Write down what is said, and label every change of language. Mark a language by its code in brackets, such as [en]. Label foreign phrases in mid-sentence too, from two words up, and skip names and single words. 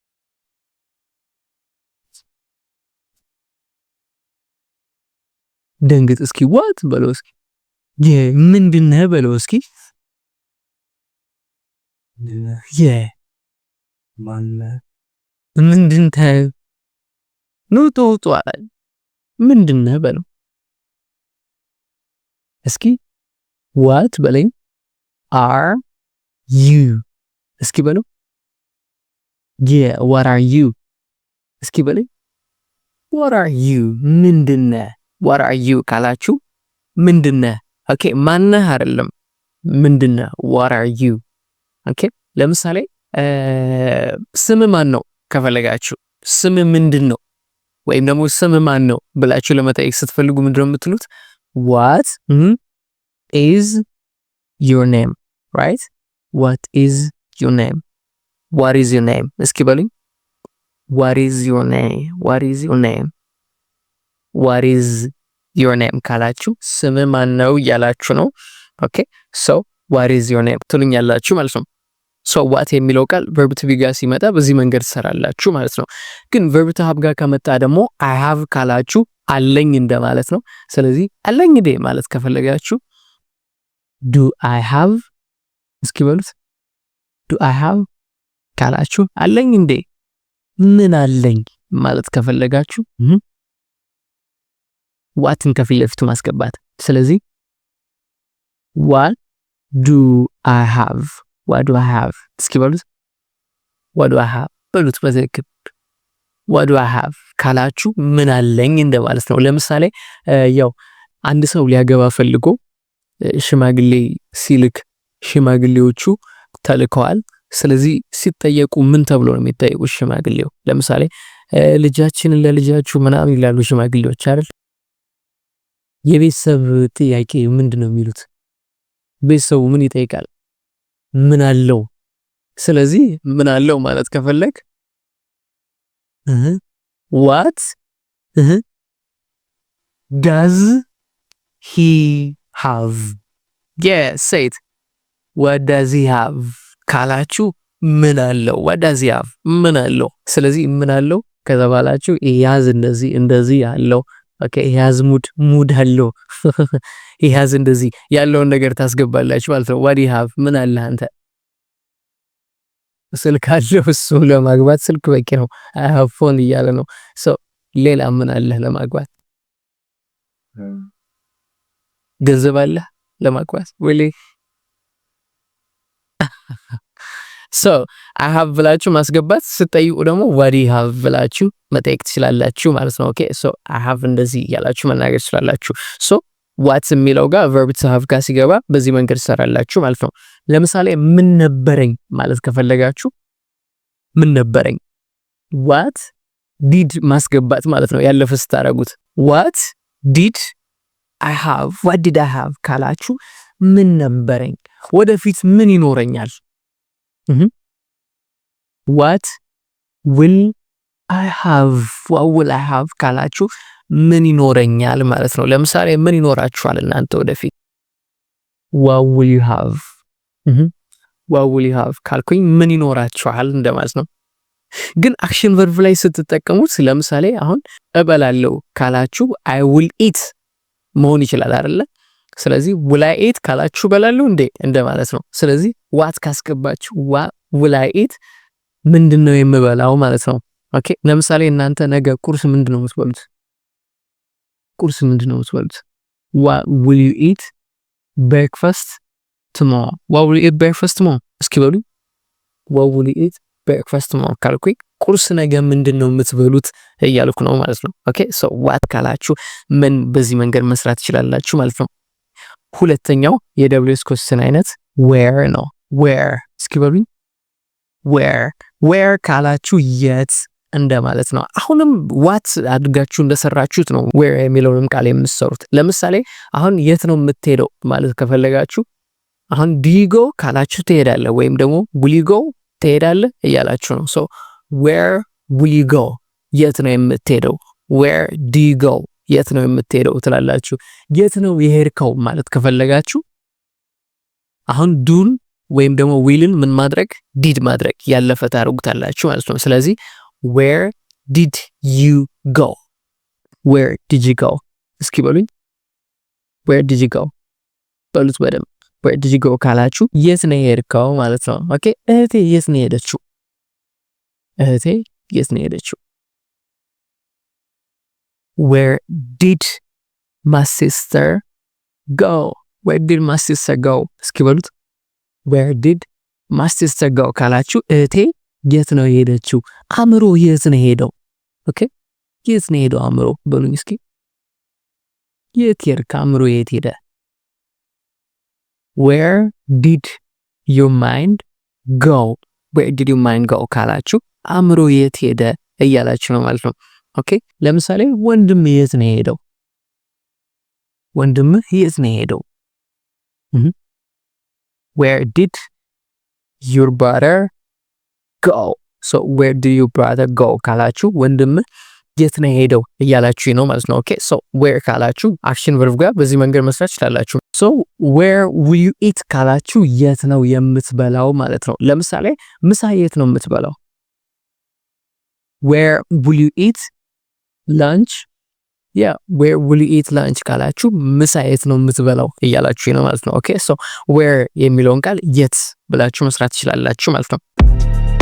[am] ደንግጥ እስኪ ዋት በለው እስኪ ምንድነህ በለው እስኪ ምንድነህ ኑጡ አለ ምንድነህ በለው [en] እስኪ what በለኝ። are you [am] እስኪ በለው። [en] what are you [am] እስኪ በለኝ። [en] what are you ምንድነህ? what are you [am] ካላችሁ ምንድነህ? ኦኬ ማነህ አይደለም ምንድነህ? [en] what are you [am] ኦኬ። ለምሳሌ ስም ማን ነው ከፈለጋችሁ ስም ምንድነው ወይም ደግሞ ስም ማን ነው ብላችሁ ለመጠየቅ ስትፈልጉ ምንድነው የምትሉት? [en] what is your name right what is your name what is your name [am] እስኪ በሉኝ። [en] what is your name what is your name what is your name [am] ካላችሁ ስም ማን ነው እያላችሁ ነው። ኦኬ [en] so what is your [am] name ትሉኛላችሁ ማለት ነው። [en] so what [am] የሚለው ቃል [en] verb to be [am] ጋር ሲመጣ በዚህ መንገድ ትሰራላችሁ ማለት ነው። ግን [en] verb to have [am] ጋር ከመጣ ደግሞ [en] I have [am] ካላችሁ አለኝ እንደማለት ነው። ስለዚህ አለኝ እንዴ ማለት ከፈለጋችሁ [en] do I have [am] እስኪ በሉት። [en] do I have [am] ካላችሁ አለኝ እንዴ ምን አለኝ ማለት ከፈለጋችሁ ዋትን ከፊት ለፊቱ ማስገባት። ስለዚህ [en] what do I have what do I have [am] እስኪ በሉት። [en] what do I have [am] በሉት በትክክል [en] what do I have [am] ካላችሁ ምን አለኝ እንደማለት ነው። ለምሳሌ ያው አንድ ሰው ሊያገባ ፈልጎ ሽማግሌ ሲልክ ሽማግሌዎቹ ተልከዋል። ስለዚህ ሲጠየቁ ምን ተብሎ ነው የሚጠየቁት? ሽማግሌው ለምሳሌ ልጃችንን ለልጃችሁ ምናምን ይላሉ ሽማግሌዎች አይደል? የቤተሰብ ጥያቄ ምንድነው የሚሉት? ቤተሰቡ ምን ይጠይቃል? ምን አለው? ስለዚህ ምን አለው ማለት ከፈለክ [en] what does he have yes say it what does he have [am] ካላችሁ ምን አለው [en] what does he have [am] ምን አለው። ስለዚህ ምን አለው ከተባላችሁ ያዝ እንደዚህ ያለው ኦኬ ያዝ ሙድ አለው ያዝ እንደዚህ ያለውን ነገር ታስገባላችሁ ማለት ነው። [en] what do you have [am] ምን አለ አንተ ስልክ አለው እሱ ለማግባት ስልክ በቂ ነው። [en] I have phone [am] እያለ ነው። so ሌላ ምን አለ ለማግባት ገንዘብ አለ ለማግባት ወይ [en] so I have [am] ብላችሁ ማስገባት ስትጠይቁ ደግሞ [en] what do you have [am] ብላችሁ መጠየቅ ትችላላችሁ ማለት ነው። ኦኬ [en] so I have [am] እንደዚህ ያላችሁ መናገር ትችላላችሁ። [en] so what [am] የሚለው ጋር [en] verb to have [am] ጋር ሲገባ በዚህ መንገድ ትሰራላችሁ ማለት ነው። ለምሳሌ ምን ነበረኝ ማለት ከፈለጋችሁ ምን ነበረኝ [en] what did [am] ማስገባት ማለት ነው። ያለፈ ስታረጉት [en] what did I have what did I have [am] ካላችሁ ምን ነበረኝ ወደፊት ምን ይኖረኛል [en] what will I have [am] ካላችሁ ምን ይኖረኛል ማለት ነው። ለምሳሌ ምን ይኖራችኋል እናንተ ወደፊት [en] what will you have [am] ካልኩኝ ምን ይኖራችኋል እንደማለት ነው። ግን [en] action verb [am] ላይ ስትጠቀሙት ለምሳሌ አሁን እበላለሁ ካላችሁ [en] I will eat [am] መሆን ይችላል አይደለ? ስለዚህ [en] will I eat [am] ካላችሁ እበላለሁ እንደማለት ነው። ስለዚህ what ካስገባችሁ [en] will I eat [am] ምንድነው የምበላው ማለት ነው። ኦኬ ለምሳሌ እናንተ ነገ ቁርስ ምንድነው የምትበሉት? [en] what will you eat breakfast tomorrow what will you eat breakfast tomorrow [am] እስኪ በሉ [en] what will you eat breakfast tomorrow [am] ካልኩኝ ቁርስ ነገ ምንድነው የምትበሉት እያልኩ ነው ማለት ነው። ኦኬ [en] so what [am] ካላችሁ ምን በዚህ መንገድ መስራት ትችላላችሁ ማለት ነው። ሁለተኛው የ [en] WH question [am] አይነት where ነው። where እስኪ በሉኝ where ካላችሁ የት እንደማለት ነው። አሁንም what አድርጋችሁ እንደሰራችሁት ነው where የሚለውንም ቃል የምትሰሩት። ለምሳሌ አሁን የት ነው የምትሄደው ማለት ከፈለጋችሁ አሁን [en] do you go [am] ካላችሁ ትሄዳለህ ወይም ደግሞ [en] will you go [am] ትሄዳለህ እያላችሁ ነው። [en] so where will you go [am] የት ነው የምትሄደው [en] where do you go [am] የት ነው የምትሄደው ትላላችሁ። የት ነው የሄድከው ማለት ከፈለጋችሁ አሁን ዱን ወይም ደግሞ ዊልን ምን ማድረግ ዲድ ማድረግ ያለፈ ታደርጉታላችሁ ማለት ነው። ስለዚህ [en] where did you go [am] እስኪ በሉኝ [en] where did you go [am] በሉት በደምብ [en] where did you go [am] ካላችሁ የት ነው የሄድከው ማለት ነው። ኦኬ እህቴ የት ነው የሄደችው [en] where did my sister go [am] እስኪ በሉት [en] where did my sister go [am] ካላችሁ እህቴ የት ነው የሄደችው። አምሮ የት ነው ሄደው? ኦኬ የት ነው ሄደው አምሮ በሉኝ እስኪ የት ሄድክ አምሮ የት ሄደ? [en] where did your mind go [am] ካላችሁ አምሮ የት ሄደ እያላችሁ ነው ማለት ነው። ኦኬ ለምሳሌ ወንድም የት ነው ሄደው? [en] where did your brother go so where do your brother go [am] ካላችሁ ወንድም የት ነው ሄደው እያላችሁ ነው ማለት ነው። ኦኬ [en] so where [am] ካላችሁ [en] action verb [am] ጋር በዚህ መንገድ መስራት ይችላልላችሁ። [en] so where will you eat [am] ካላችሁ የት ነው የምትበላው ማለት ነው። ለምሳሌ ምሳ የት ነው የምትበላው? [en] where will you eat lunch where will you eat lunch [am] ካላችሁ ምሳ የት ነው የምትበላው እያላችሁ ነው ማለት ነው። ኦኬ [en] so where [am] የሚለውን ቃል የት ብላችሁ መስራት ይችላልላችሁ ማለት ነው።